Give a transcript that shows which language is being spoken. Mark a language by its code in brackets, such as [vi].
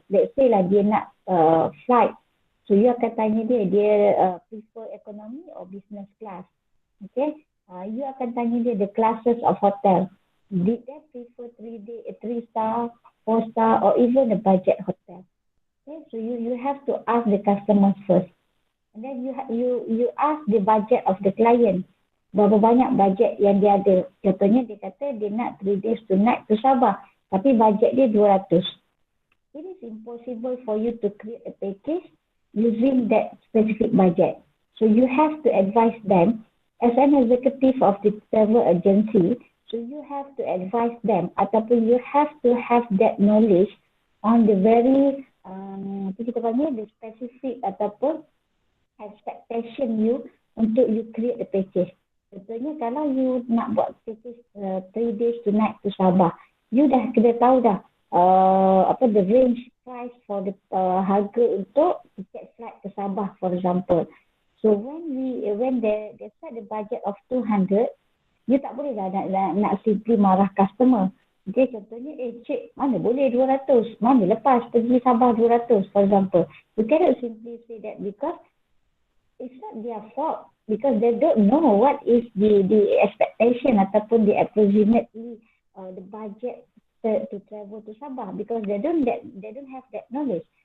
[en] Let's say lah dia nak flight. So you [ms] akan tanya dia [en] prefer economy or business class. Okay, you [ms] akan tanya dia [en] the classes of hotel. Did they prefer 3 star, 4 star or even a budget hotel? Okay, so you have to ask the customers first. And then you ask the budget of the client. [ms] Berapa banyak budget yang dia ada. Contohnya dia kata dia nak [en] 3 days 2 night to Sabah. [ms] Tapi budget dia 200. [en] It is impossible for you to create a package using that specific budget. So you have to advise them as an executive of the travel agency. So you have to advise them ataupun you have to have that knowledge on the very [ms] kita panggil [en] the specific ataupun expectation you untuk you create the package. [ms] Contohnya kalau you nak buat [en] package 3 days 2 night to Sabah, [ms] you dah kena tahu dah the range [en] price for the [ms] harga untuk tiket [en] flight ke Sabah, for example. So when they set the budget of 200, you [ms] tak boleh lah nak [en] simply marah customer. [ms] Okay, contohnya, cik, mana boleh 200? Mana lepas pergi Sabah 200, [en] for example. You cannot simply say that because it's not their fault, because they don't know what is the expectation ataupun the approximately the budget to travel to Sabah, because they don't have that knowledge.